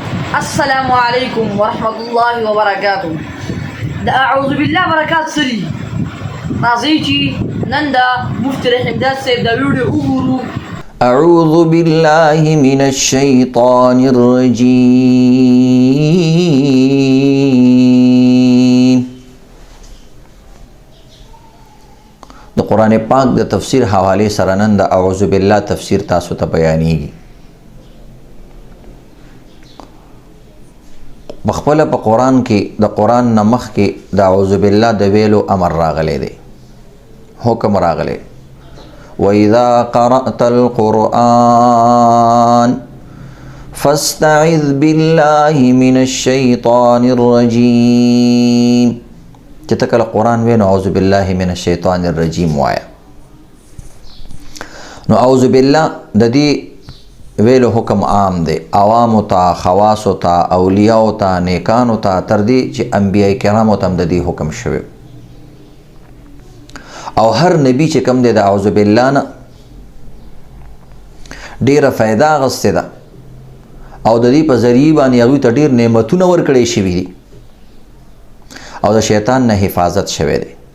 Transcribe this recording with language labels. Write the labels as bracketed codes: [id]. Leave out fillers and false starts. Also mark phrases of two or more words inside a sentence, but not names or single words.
[ar] السلام علیکم ورحمۃ اللہ وبرکاتہ. [ps] د [ar] اعوذ بالله [ps] برکات سری راځئ چې نن د مفتی رحیم داد صاحب دا ویډیو وګورو. [ar] أعوذ بالله من الشيطان الرجيم. [ps] د قرآن پاک د تفسیر حواله سره نن د [ar] اعوذ بالله [ps] تفسیر تاسو ته بیانېږي. بخپل په قرآن کې د قرآن نمخ کې د [ar] اعوذ بالله [ps] د ویلو امر راغلی دی، حکم راغلی. [ar] وَإِذَا قَرَأْتَ الْقُرْآنَ فَاسْتَعِذْ بِاللَّهِ مِنَ الشَّيْطَانِ الرَّجِيمِ. [ps] چې ته کله قرآن وې نو [ar] اعوذ بالله من الشیطان الرجیم [ps] وایا. نو [ar] اعوذ بالله [ps] د دې ویلو حکم عام دی، عوامو ته، خواصو ته، اولیاءو ته، نیکانو ته، تر دې چې انبیاء کرامو ته هم د دې حکم شوی. او هر نبی چې کم دی د [ar] اعوذ بالله [ps] نه ډیره فایده اخیستې ده او د دې په ذریعه باندې هغوی ته ډیر نعمتونه ورکړی شوي دي او د شیطان نه حفاظت شوی دی.